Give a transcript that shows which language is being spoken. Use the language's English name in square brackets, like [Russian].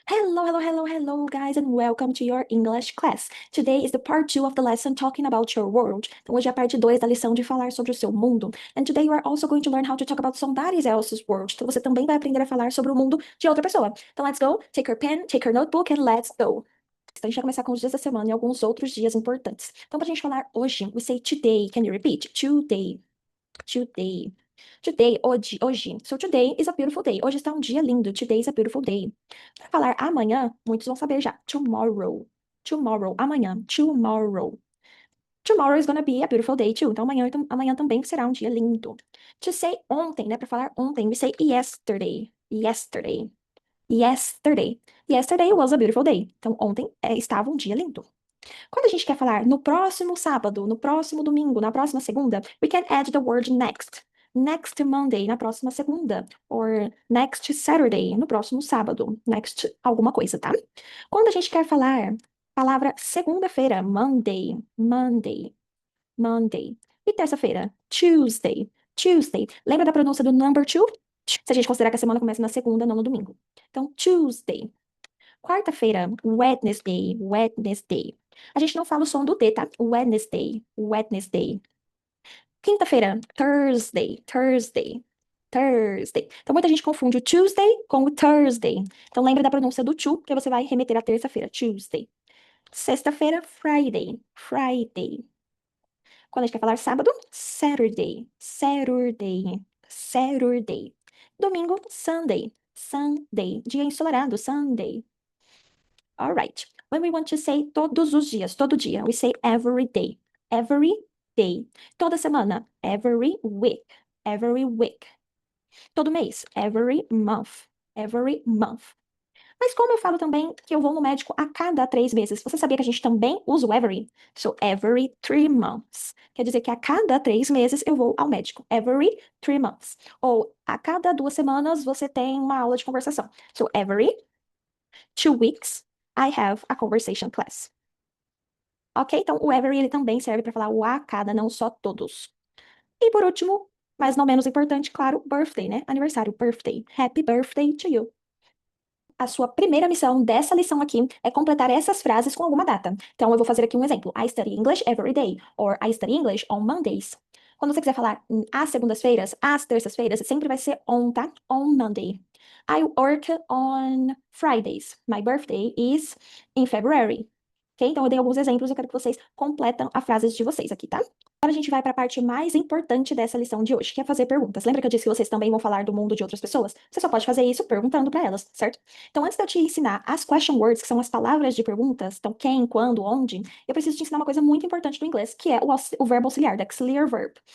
[English] Hello, guys, and welcome to your English class. Today is the part 2 of the lesson talking about your world. [Portuguese] Então, hoje é a parte 2 da lição de falar sobre o seu mundo. [English] And today you are also going to learn how to talk about somebody else's world. [Portuguese] Então, você também vai aprender a falar sobre o mundo de outra pessoa. [English] Então, let's go. Take your pen, take your notebook, and let's go. [Portuguese] Então, a gente vai começar com os dias da semana e alguns outros dias importantes. Então, pra gente falar hoje, [English] we say today. Can you repeat? Today. Today. Today, [Portuguese] hoje. [English] So today is a beautiful day. [Portuguese] Hoje está um dia lindo. [English] Today is a beautiful day. [Portuguese] Para falar amanhã, muitos vão saber já. [English] Tomorrow. Tomorrow. [Portuguese] Amanhã. [English] Tomorrow. Tomorrow is gonna be a beautiful day too. [Portuguese] Então amanhã também será um dia lindo. [English] To say [Portuguese] ontem, né? Para falar ontem, [English] we say yesterday. Yesterday. Yesterday. Yesterday was a beautiful day. [Portuguese] Então ontem estava um dia lindo. Quando a gente quer falar no próximo sábado, no próximo domingo, na próxima segunda, [English] we can add the word next. Next Monday, [Portuguese] na próxima segunda. [English] Or next Saturday, [Portuguese] no próximo sábado. Next alguma coisa, tá? Quando a gente quer falar palavra segunda-feira, [English] Monday, Monday, Monday. [Portuguese] E terça-feira, [English] Tuesday, Tuesday. [Portuguese] Lembra da pronúncia do [English] number two? [Portuguese] Se a gente considerar que a semana começa na segunda, não no domingo. Então, Tuesday. Quarta-feira, [English] Wednesday, Wednesday. [Portuguese] A gente não fala o som do D, tá? [English] Wednesday, Wednesday. Quinta-feira, Thursday, Thursday, Thursday. [Portuguese] Então, muita gente confunde o Tuesday com o Thursday. Então, lembra da pronúncia do to, que você vai remeter à terça-feira, Tuesday. [English] Sexta-feira, Friday, Friday. [Portuguese] Quando a gente quer falar sábado, [English] Saturday, Saturday, Saturday. Domingo, Sunday, Sunday. [Portuguese] Dia ensolarado, [English] Sunday. All right. When we want to say [Portuguese] todos os dias, todo dia, [English] we say every day. Every day. [Portuguese] Toda semana, [English] every week. Every week. [Portuguese] Todo mês, [English] every month. Every month. [Portuguese] Mas como eu falo também que eu vou no médico a cada 3 meses, você sabia que a gente também usa o every? [English] So, every 3 months. [Portuguese] Quer dizer que a cada 3 meses eu vou ao médico. [English] Every 3 months. [Portuguese] Ou a cada 2 semanas você tem uma aula de conversação. [English] So, every 2 weeks I have a conversation class. Ok? [Portuguese] Então, o every ele também serve para falar o a cada, não só todos. E por último, mas não menos importante, claro, birthday, né? Aniversário, birthday. [English] Happy birthday to you. [Portuguese] A sua primeira missão dessa lição aqui é completar essas frases com alguma data. Então, eu vou fazer aqui um exemplo. [English] I study English every day. Or I study English on Mondays. [Portuguese] Quando você quiser falar às segundas-feiras, às terças-feiras, sempre vai ser on, tá? [English] On Monday. I work on Fridays. My birthday is in February. Ok? [Portuguese] Então, eu dei alguns exemplos, eu quero que vocês completam as frases de vocês aqui, tá? Agora a gente vai para a parte mais importante dessa lição de hoje, que é fazer perguntas. Lembra que eu disse que vocês também vão falar do mundo de outras pessoas? Você só pode fazer isso perguntando para elas, certo? Então, antes de eu te ensinar as question words, que são as palavras de perguntas, então quem, quando, onde, eu preciso te ensinar uma coisa muito importante do inglês, que é o verbo auxiliar, [English] the auxiliary verb.